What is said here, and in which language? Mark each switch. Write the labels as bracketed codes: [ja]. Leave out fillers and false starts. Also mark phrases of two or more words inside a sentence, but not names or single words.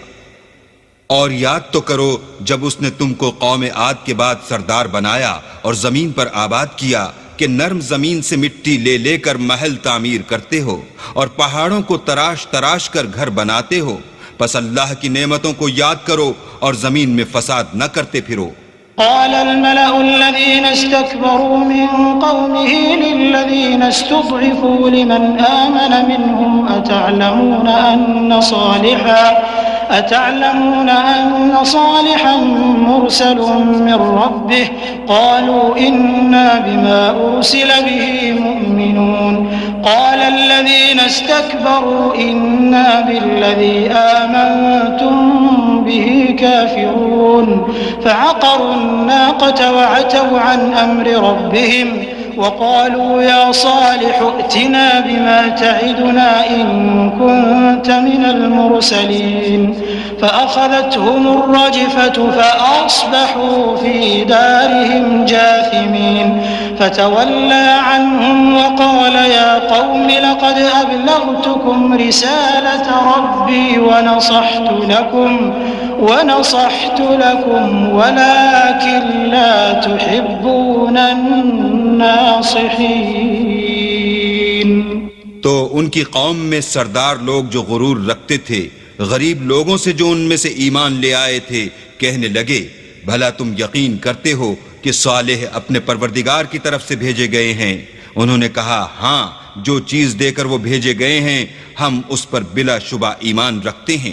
[ur] اور یاد تو کرو جب اس نے تم کو قوم عاد کے بعد سردار بنایا اور زمین پر آباد کیا کہ نرم زمین سے مٹی لے لے کر محل تعمیر کرتے ہو اور پہاڑوں کو تراش تراش کر گھر بناتے ہو. بس اللہ کی نعمتوں کو یاد کرو اور زمین میں فساد نہ کرتے پھرو. [ar] قال الملأ الذين استكبروا من قومه للذين استضعفوا لمن آمن منهم أتعلمون أن صالحا مرسل من ربه قالوا إنا بما أرسل به مؤمنون. قال الذين استكبروا إنا بالذي آمنتم به كافرون فعقروا الناقة وعتوا عن أمر ربهم وقالوا يا صالح ائتنا بما تعدنا إن كنت من المرسلين فأخذتهم الرجفة فأصبحوا في دارهم جاثمين فتولى عنهم وقال يا قوم لقد أبلغتكم رسالة ربي ونصحت لكم ولكن لا تحبون الناصحين. [ur] تو ان کی قوم میں سردار لوگ جو غرور رکھتے تھے، غریب لوگوں سے جو ان میں سے ایمان لے آئے تھے، کہنے لگے، بھلا تم یقین کرتے ہو کہ صالح اپنے پروردگار کی طرف سے بھیجے گئے ہیں? انہوں نے کہا، ہاں، جو چیز دے کر وہ بھیجے گئے ہیں ہم اس پر بلا شبہ ایمان رکھتے ہیں.